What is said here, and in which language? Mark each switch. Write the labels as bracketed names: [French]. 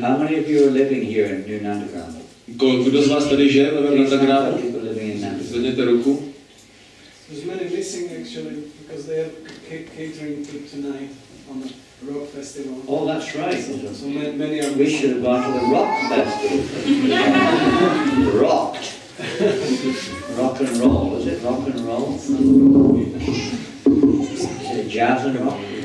[English] How many of you are living here in New Nandagram? [Czech] Kdo z vás tady žije v Novém Nandagramu? Zvedněte ruku. [English] There's many missing actually because they are catering tonight on the rock festival. Oh, that's right. So many are. We should have gone to the rock festival. Rocked. Rock and roll. Is it rock and roll? Is it jazz and rock?